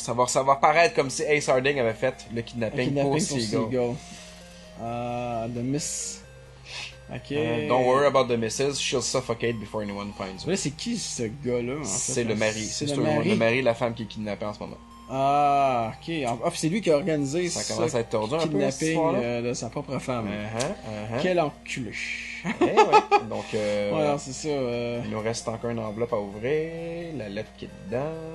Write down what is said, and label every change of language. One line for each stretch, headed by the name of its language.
French: Ça va paraître comme si Ace Harding avait fait le kidnapping pour Seagull.
English: The Miss... Ok. Don't worry about the missus, she'll suffocate before anyone finds her.
French: Là, c'est qui ce gars-là, en fait? C'est le mari. C'est le mari de la femme qui est kidnappée en ce moment. Ah, ok. Ah, c'est lui qui a organisé ça commence à être tordu un peu, kidnapping de sa propre femme. Quel enculé. Ouais. Donc, ouais, c'est ça. Il nous reste encore une enveloppe à ouvrir, la lettre qui est dedans.